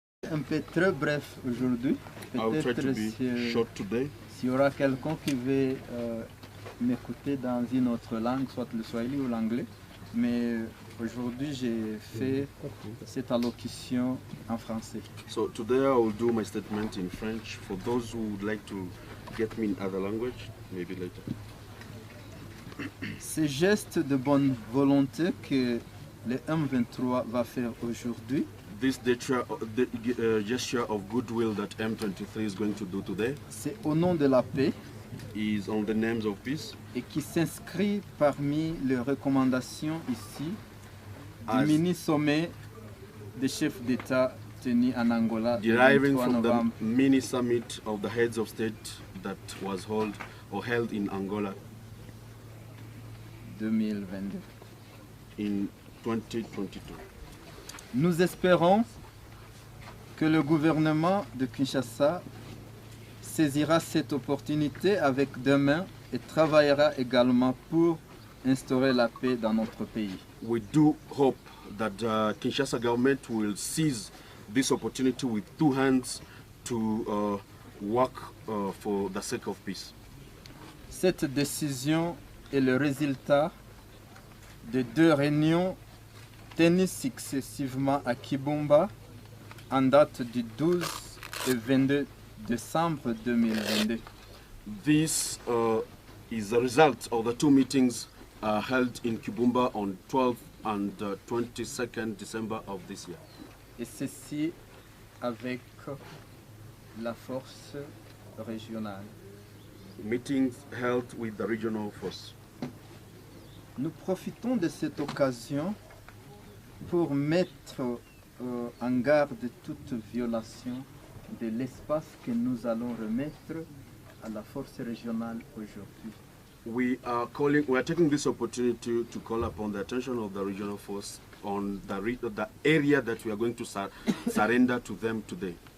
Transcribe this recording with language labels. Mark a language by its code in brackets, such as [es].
[fr] un peu très bref aujourd'hui. Peut-être s'il y aura quelqu'un qui veut m'écouter dans une autre langue, soit le swahili ou l'anglais. Mais aujourd'hui, j'ai fait cette allocution en français. [en] So today I will do my statement in French. For those who would like to get me in other language, maybe later. [fr] Ces gestes de bonne volonté que le M23 va faire aujourd'hui, [en] This gesture of goodwill that M23 is going to do today [fr] c'est au nom de la paix [en] is on the names of peace [fr] et qui s'inscrit parmi les recommandations ici du [en] As- [fr] mini-sommet des chefs d'État tenu en Angola le [en] deriving [fr] 23 [en] from the [fr] novembre [en] mini summit of the heads of state that was held in Angola [fr] 2022. [en] in 2022. [fr] Nous espérons que le gouvernement de Kinshasa saisira cette opportunité avec deux mains et travaillera également pour instaurer la paix dans notre pays. [en] We do hope that the Kinshasa government will seize this opportunity with two hands to work for the sake of peace. [fr] Cette décision est le résultat de deux réunions tenues successivement à Kibumba en date du 12 et 22 décembre 2022. [en] This is the result of the two meetings held in Kibumba on 12th and 22nd December of this year. [fr] Et ceci avec la force régionale. [en] Meetings held with the regional force. [fr] Nous profitons de cette occasion pour mettre en garde toute violation de l'espace que nous allons remettre à la force régionale aujourd'hui. [en] We are taking this opportunity to call upon the attention of the regional force on the area that we are going to surrender to them today.